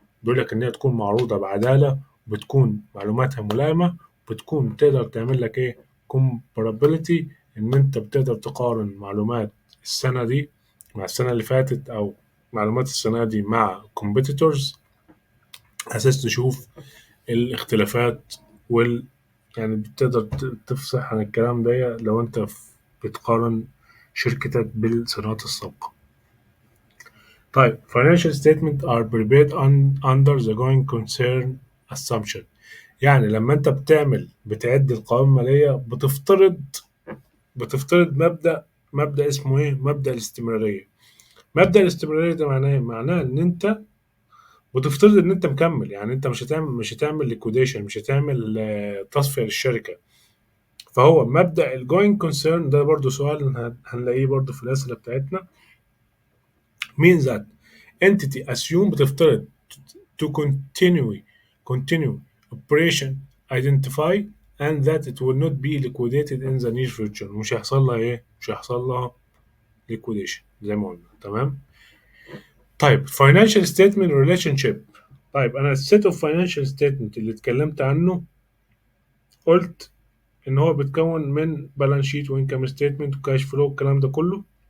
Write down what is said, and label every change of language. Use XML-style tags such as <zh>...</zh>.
<ar>بيقول لك إن هي تكون معروضة بعدالة، وبتكون معلوماتها ملائمة، بتكون تقدر تعمل لك إيه comparability، إن أنت بتقدر تقارن معلومات السنة دي مع السنة اللي فاتت، أو معلومات السنة دي مع competitors، أساس تشوف الاختلافات يعني بتقدر تفصح عن الكلام ده لو أنت بتقارن شركتك بالسنوات السابقة.</ar> <en>طيب financial statement are prepared under the going concern assumption.</en> <ar>يعني لما انت بتعد القوائم المالية بتفترض مبدأ اسمه ايه؟ مبدأ الاستمرارية. مبدأ الاستمرارية ده معناه ايه؟ معناه ان انت بتفترض ان انت مكمل، يعني انت مش هتعمل ليكويديشن، مش هتعمل تصفية للشركة. فهو مبدأ الجوينج كونسيرن ده برضو سؤال هنلاقيه برضو في الأسئلة بتاعتنا.</ar> <en>means that entity assume بتفترض to continue operation identify and that it will not be liquidated in the near future.</en> <ar>مش هيحصل لها liquidation زي ما قلنا.</ar> <en>تمام. طيب financial statement relationship.</en> <ar>طيب انا السيت اوف financial statement اللي اتكلمت عنه قلت ان هو بيتكون من بالانس شيت وانكم ستيتمنت وكاش فلو والكلام ده كله.</ar>